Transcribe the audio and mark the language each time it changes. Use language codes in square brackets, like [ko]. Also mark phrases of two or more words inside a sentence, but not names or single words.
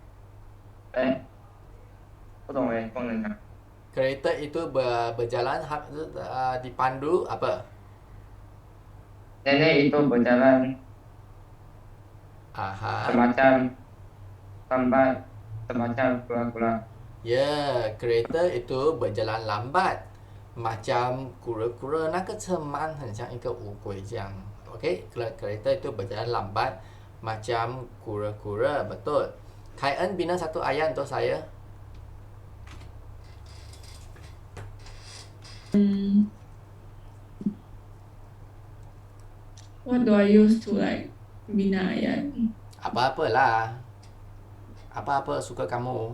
[ms] Kereta itu berjalan dipandu apa? Nenek itu berjalan semacam lambat, semacam kura-kura. Ya, kereta itu berjalan lambat macam kura-kura. [zh] 那个车慢很像一个乌龟这样。 [ms] Okey, kereta itu berjalan lambat macam kura-kura. Betul. Kaian bina satu ayat untuk saya. [en] What do I use to like [ms] bina ayat? Apa-apalah. Apa-apa suka kamu.